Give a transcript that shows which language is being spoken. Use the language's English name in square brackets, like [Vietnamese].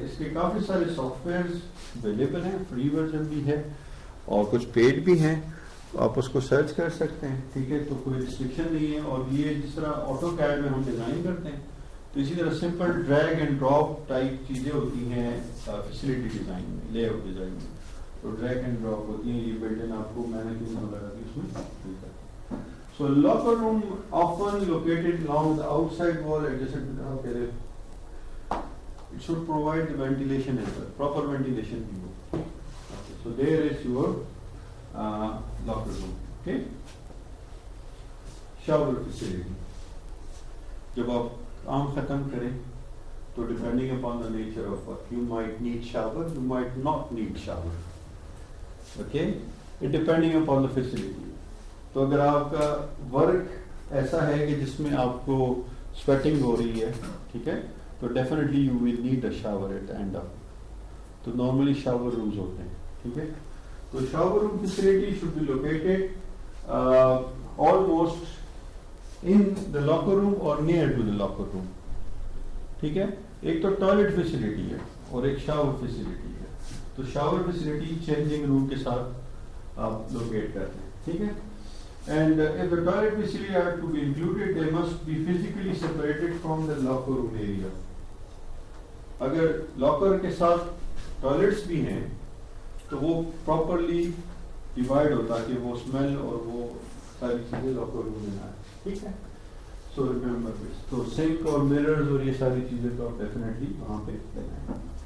[Urdu] اس کے کافی سارے soft wears available ہیں, فری ورژن بھی ہے اور کچھ پیڈ بھی ہیں, آپ اس کو سرچ کر سکتے ہیں, ٹھیک ہے. تو کوئی ریسٹرکشن نہیں ہے. اور یہ جس طرح آٹو کیڈ میں ہم ڈیزائن کرتے ہیں تو اسی طرح simple drag and drop type چیزیں ہوتی ہیں فیسلٹی ڈیزائن میں, لے آؤٹ ڈیزائن میں. تو ڈریگ اینڈ ڈراپ ہوتی ہیں, یہ بلڈ ان آپ کو میں نے کیوں وغیرہ بھی اس میں ملتا ہے. [English] So locker room often located along the outside wall adjacent to the okay, it should provide the ventilation as well, proper ventilation. Okay, so there is your locker room. Okay, shower facility. [Urdu] جب آپ کام ختم کریں تو [English] depending upon the nature of work, you might need shower, you might not need shower. Okay, it depending upon the facility. [Urdu] تو اگر آپ کا work ایسا ہے کہ جس میں آپ کو سویٹنگ ہو رہی ہے, ٹھیک ہے, تو [English] Definitely you will need a shower at the end of. [Urdu] تو نارملی شاور رومز ہوتے ہیں, ٹھیک ہے. [English] تو shower room facility should be located almost in the locker room اور near to the locker room, ٹھیک ہے. [Urdu] ایک تو ٹوائلٹ فیسلٹی ہے اور ایک شاور فیسلٹی ہے. تو شاور فیسلٹی چینجنگ روم کے ساتھ آپ لوکیٹ کرتے ہیں, ٹھیک ہے. [English] And if the toilet facility are to be included, they must be physically separated from the locker room area. [Urdu] اگر لاکر کے ساتھ ٹوائلٹس بھی ہیں تو وہ پراپرلی ڈیوائڈ ہوتا ہے کہ وہ اسمیل اور وہ ساری چیزیں لاکر روم میں نہ آئے, ٹھیک ہے. [English] So remember this. [Urdu] تو سنک اور مررز اور یہ ساری چیزیں تو آپ ڈیفینیٹلی وہاں پہ لگائیں.